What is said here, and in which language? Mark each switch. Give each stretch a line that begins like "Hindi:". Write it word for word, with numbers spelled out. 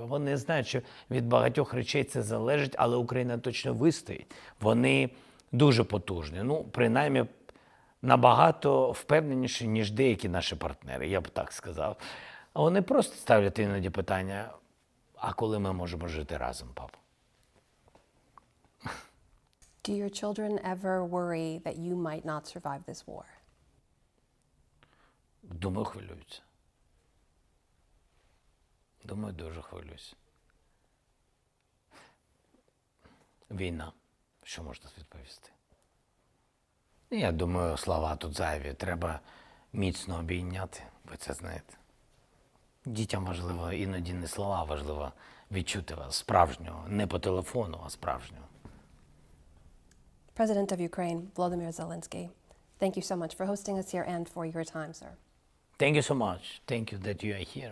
Ukrainian: Вони знають, що від багатьох речей це залежить, але Україна точно вистоїть. Вони дуже потужні. Ну, принаймні, набагато впевненіші, ніж деякі наші партнери, я б так сказав. А вони просто ставлять іноді питання, а коли ми можемо жити разом, папа?
English: Do your children ever worry that you might not survive this war?
Ukrainian: Думаю, хвилюються. Думаю, дуже хвилюються. Війна. Що можна відповісти? Я думаю, слова тут зайві. Треба міцно обійняти. Ви це знаєте. Дітям важливо іноді не слова, важливо відчути вас справжнього. Не по телефону, а справжнього.
English: President of Ukraine, Volodymyr Zelensky, thank you so much for hosting us here and for your time, sir. Thank you so much. Thank you that you are here.